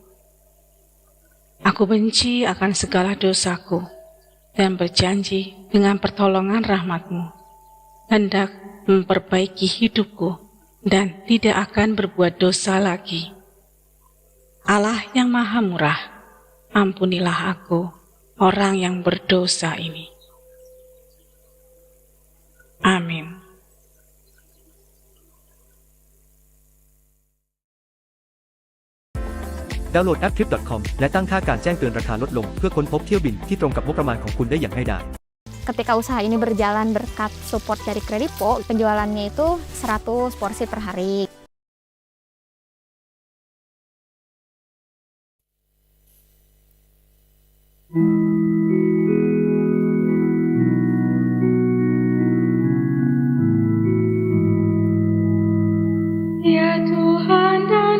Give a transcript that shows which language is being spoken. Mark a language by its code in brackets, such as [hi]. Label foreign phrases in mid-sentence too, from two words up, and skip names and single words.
[id] Aku benci akan segala dosaku dan berjanji dengan pertolongan rahmat-Mu hendak memperbaiki hidupku dan tidak akan berbuat dosa lagi. Allah yang Maha Murah, ampunilah aku, orang yang berdosa ini. Amin. [th] ดาวน์โหลดแอป Trip.com และตั้งค่าการแจ้งเตือนราคาลดลงเพื่อค้นพบเที่ยวบินที่ตรงกับงบประมาณของคุณได้อย่างง่ายดาย [id] Ketika usaha ini berjalan berkat support dari Kredipo, penjualannya itu 100 porsi per hari. Ya Tuhan dan